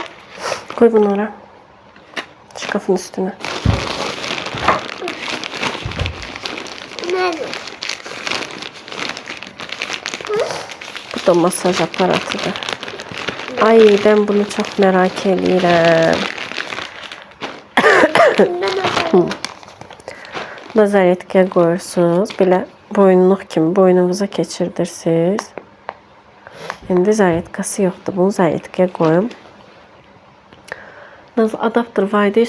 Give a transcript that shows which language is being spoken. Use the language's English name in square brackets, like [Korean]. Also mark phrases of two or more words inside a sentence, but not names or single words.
[Turkish] Koy bunu ora. Şkafın üstüne. Nerede? [Azerbaijani] Bu da masaj aparatıdır. [Turkish] Ay, ben bunu çok merak edirəm. [Azerbaijani] Nazaretgə qoyursunuz. Belə boyunluq kimi boynunuza keçirdirsiniz. İndi zaryadkası yoxdur. Bunu zaryadkaya qoyum. Nazlı adapter var idi.